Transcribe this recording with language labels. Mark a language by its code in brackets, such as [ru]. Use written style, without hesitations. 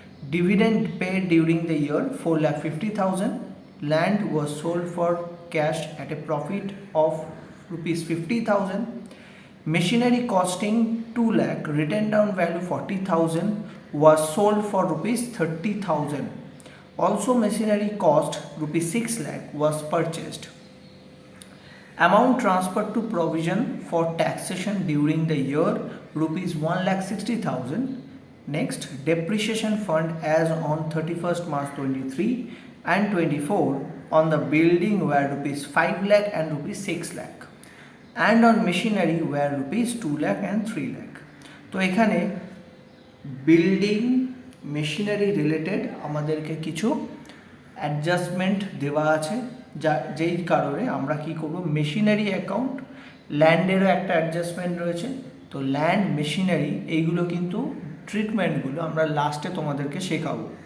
[en] Dividend paid during the year 4,50,000, land was sold for cash at a profit of ₹50,000, machinery costing 2 lakh, written down value 40,000, was sold for ₹30,000. Also machinery cost ₹6 lakh was purchased. Amount transferred to provision for taxation during the year ₹1,60,000. Next, depreciation fund as on 31st March 23 and 24 on the building were ₹5 lakh and ₹6 lakh. And on machinery were ₹2 lakh and 3 lakh. [bn] তো এখানে building machinery related আমাদেরকে কিছু adjustment দেওয়া আছে, যেই কারণে আমরা কি করব, মেশিনারি অ্যাকাউন্ট, ল্যান্ডেরও একটা অ্যাডজাস্টমেন্ট রয়েছে। তো ল্যান্ড, মেশিনারি এইগুলো কিন্তু ট্রিটমেন্টগুলো আমরা লাস্টে তোমাদেরকে শেখাবো।